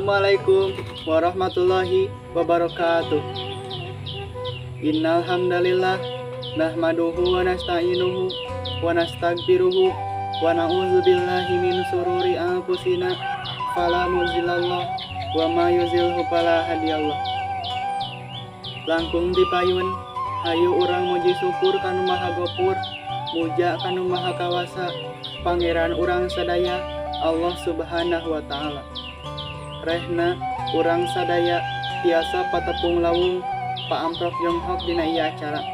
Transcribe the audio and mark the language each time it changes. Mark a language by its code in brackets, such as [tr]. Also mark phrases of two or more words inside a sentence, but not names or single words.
[ar] السلام عليكم ورحمة الله وبركاته إن الحمد لله نحمده ونستعينه ونستغفره ونعوذ بالله من شرور أنفسنا فلا مضل له ومن يضلل فلا هادي له. [su] Langkung dipayun hayu urang muji syukur kanu maha gopur, muja kanu maha kawasa, pangeran urang sadaya [ar] الله سبحانه وتعالى. [su] Rehna urang sadaya tiasa patepung lawung paamprok Yonghok dina ieu acara.